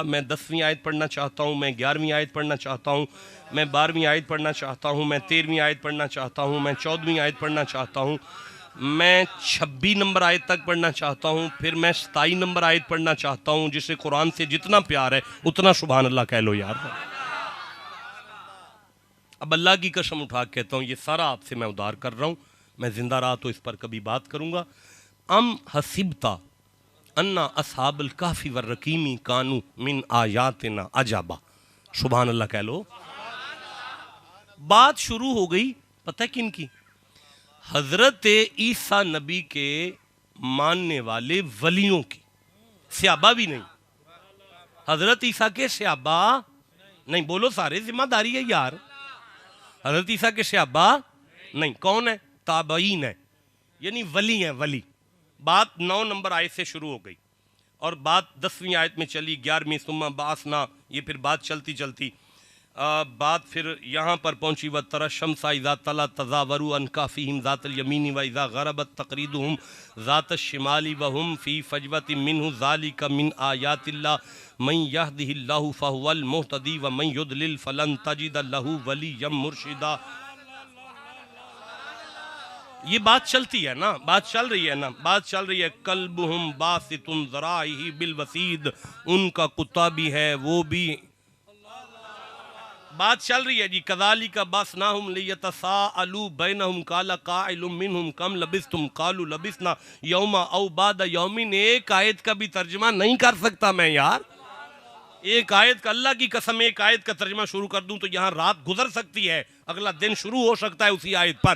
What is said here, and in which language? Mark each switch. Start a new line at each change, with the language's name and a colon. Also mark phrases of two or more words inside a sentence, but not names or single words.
Hindi: मैं 10वीं आयत पढ़ना चाहता हूँ, मैं 11वीं आयत पढ़ना चाहता हूँ, मैं 12वीं आयत पढ़ना चाहता हूँ, मैं 13वीं आयत पढ़ना चाहता हूँ, मैं 14वीं आयत पढ़ना चाहता हूँ, मैं 26 नंबर आयत तक पढ़ना चाहता हूँ, फिर मैं 27 नंबर आयत पढ़ना चाहता हूँ। जिसे कुरान से जितना प्यार है उतना
Arabic: سبحان الله
Hindi: कह लो यार। अब अल्लाह की कसम उठा के कहता हूँ, ये सारा आपसे मैं उधार कर रहा हूँ, मैं जिंदा रहा तो इस पर कभी बात करूँगा।
Arabic: أم حسبت أن أصحاب الكهف والرقيم كانوا من آياتنا عجبا. سبحان الله
Hindi: कह लो। बात शुरू हो गई पता है किन की? हजरत ईसा नबी के मानने वाले वलियों की। सहाबा भी नहीं, हजरत ईसा के सहाबा नहीं। बोलो सारे, जिम्मेदारी है यार। हजरत ईसा के सहाबा नहीं, कौन है? ताबईन है, यानी वली है, वली। बात 9 नंबर आयत से शुरू हो गई और बात 10वीं आयत में चली, 11वीं
Arabic: ثم بعثنا,
Hindi: ये फिर बात चलती चलती बात फिर यहाँ पर पहुँची।
Arabic: وترى الشمس إذا طلعت تزاور عن كهفهم ذات اليمين وإذا غربت تقرضهم ذات الشمال وهم في فجوة منه ذلك من آيات الله من يهد الله فهو المهتد ومن يضلل فلن تجد له وليا مرشدا.
Hindi: ये बात चलती है ना, बात चल रही है ना, बात चल रही है।
Arabic: وكلبهم باسط ذراعيه بالوصيد,
Hindi: उनका कुत्ता भी है, वो भी बात चल रही है जी।
Arabic: كذلك بعثناهم ليتساءلوا بينهم قال قائل منهم كم لبثتم قالوا لبثنا يوما أو بعض يوم.
Hindi: एक आयत का भी तर्जुमा नहीं कर सकता मैं यार। एक आयत का, अल्लाह की कसम, एक आयत का तर्जुमा शुरू कर दूं तो यहाँ रात गुजर सकती है, अगला दिन शुरू हो सकता है उसी आयत पर।